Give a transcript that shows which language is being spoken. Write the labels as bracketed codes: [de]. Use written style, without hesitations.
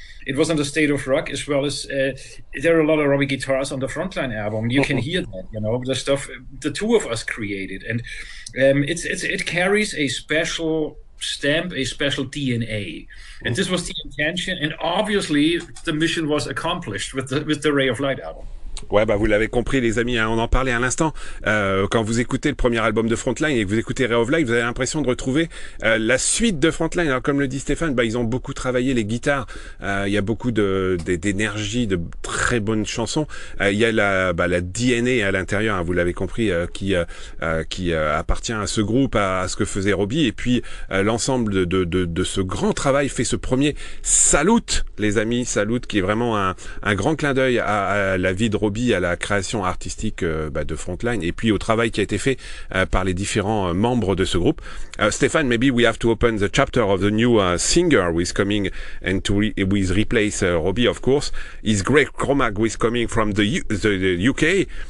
[en] It was on the State of Rock, as well as there are a lot of Robby guitars on the Frontline album. You can hear that, you know, the stuff the two of us created, and it carries a special stamp, a special DNA, and this was the intention. And obviously, the mission was accomplished with the Ray of Light album. [fr] Ouais, bah vous l'avez compris les amis, hein, on en parlait à l'instant. Quand vous écoutez le premier album de Frontline et que vous écoutez Ray of Light, vous avez l'impression de retrouver la suite de Frontline. Alors comme le dit Stephan, bah ils ont beaucoup travaillé les guitares. Il y a beaucoup d'énergie, de très bonnes chansons. Il y a la DNA à l'intérieur, hein, vous l'avez compris, qui appartient à ce groupe, à ce que faisait Robby. Et puis l'ensemble de ce grand travail fait ce premier Salute, les amis, Salute, qui est vraiment un grand clin d'œil à la vie de Robby, à la création artistique de Frontline, et puis au travail qui a été fait par les différents membres de ce groupe. [en] Stephan, maybe we have to open the chapter of the new singer who is coming and with replace Robby, of course, is Gregg Cromack, who is coming from the UK.